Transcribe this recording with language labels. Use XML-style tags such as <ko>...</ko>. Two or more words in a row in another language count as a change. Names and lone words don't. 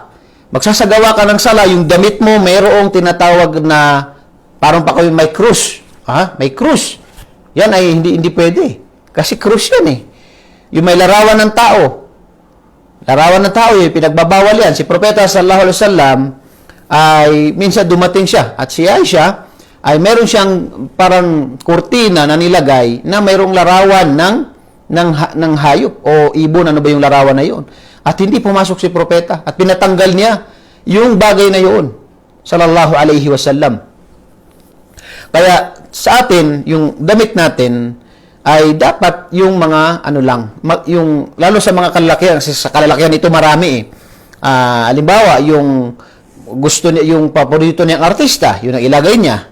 <tl>Magsasagawa ka ng sala, yung damit mo, mayroong tinatawag na parang pa kayo may krus. May krus. Yan ay hindi pwede. Kasi krus yan eh. Yung may larawan ng tao. Larawan ng tao, pinagbabawal yan. Si Propeta</tl> <ar>صلى الله عليه وسلم</ar> <tl>ay minsan dumating siya. At si Aisha ay meron siyang parang kurtina na nilagay na mayroong larawan ng hayop o ibon. Ano ba yung larawan na yun? At hindi pumasok si Propeta. At pinatanggal niya yung bagay na yun.</tl> <ar>صلى الله عليه وسلم.</ar> <tl>Kaya sa atin, yung damit natin ay dapat yung mga yung lalo sa mga kalalakihan, kasi sa kalalakihan ito marami eh. Halimbawa, yung gusto niya, yung paborito niyang artista, yun ang ilagay niya.</tl>